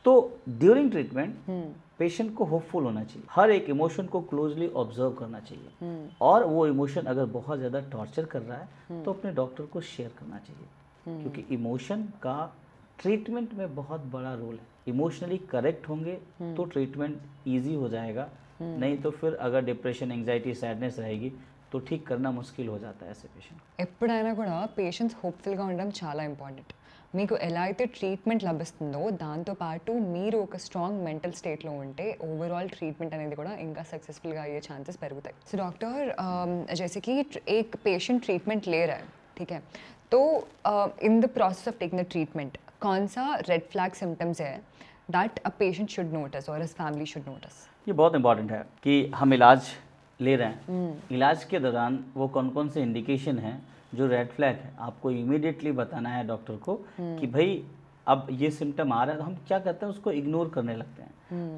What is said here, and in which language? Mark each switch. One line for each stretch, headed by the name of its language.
Hindi: तो during treatment patient को hopeful होना चाहिए, हर एक इमोशन को क्लोजली ऑब्जर्व करना चाहिए और वो इमोशन अगर बहुत ज़्यादा टॉर्चर कर रहा है तो अपने डॉक्टर को शेयर करना चाहिए क्योंकि इमोशन का ट्रीटमेंट में बहुत बड़ा रोल है. इमोशनली करेक्ट होंगे तो ट्रीटमेंट ईजी हो जाएगा, नहीं तो फिर अगर डिप्रेशन, एंग्जाइटी, सैडनेस रहेगी तो ठीक करना मुश्किल हो जाता है ऐसे पेशेंट.
Telugu: ఎప్పుడైనా కూడా పేషెంట్స్ హోప్ఫుల్గా ఉండడం చాలా ఇంపార్టెంట్. మీకు ఎలా అయితే ట్రీట్మెంట్ లభిస్తుందో దాంతోపాటు మీరు ఒక స్ట్రాంగ్ మెంటల్ స్టేట్లో ఉంటే ఓవరాల్ ట్రీట్మెంట్ అనేది కూడా ఇంకా సక్సెसफुलగా అయ్యే ఛాన్సెస్ పెరుగుతాయి.
English: so doctor
Hindi: जैसे कि एक पेशेंट ट्रीटमेंट ले रहा है, ठीक है, तो
English: in the process of taking the treatment
Hindi: कौन सा
English: Red flag symptoms है that a patient should notice और his family should notice?
Hindi: ये बहुत इंपॉर्टेंट है कि हम इलाज ले रहे हैं, इलाज के दौरान वो कौन कौन से इंडिकेशन हैं जो रेड फ्लैग है आपको इमीडिएटली बताना है डॉक्टर को कि भाई अब ये सिम्टम आ रहा है. तो हम क्या करते हैं उसको इग्नोर करने लगते हैं.